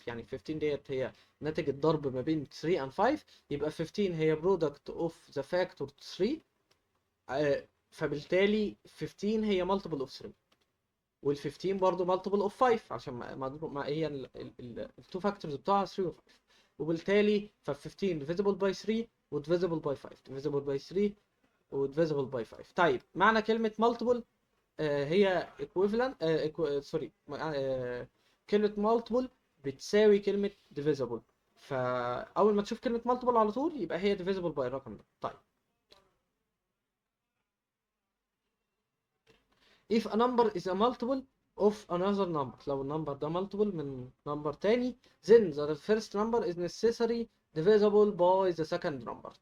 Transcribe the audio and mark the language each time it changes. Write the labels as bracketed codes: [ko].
[ar] يعني 15 ديت هي ناتج الضرب ما بين 3 and 5، يبقى 15 هي [en] product of the factor [ar] 3. فبالتالي 15 هي [en] multiple of [ar] 3، وال 15 برضه مالتيبل اوف 5، عشان ما هي [en] التو فاكتورز [ar] بتوعها 3 و 5. وبالتالي ف 15 [en] divisible by 3 [ar] و divisible by 5، divisible by 3 و divisible by 5. طيب معنى كلمة multiple هي [en] equivalent sorry [ar] كلمة multiple بتساوي كلمة divisible. فأول ما تشوف كلمة multiple على طول يبقى هي [en] divisible by [ar] الرقم ده. [en] طيب if a number is a multiple of another number، [ar] لو النمبر ده [en] multiple [ar] من نمبر تاني [en] then the first number is necessary divisible by the second number.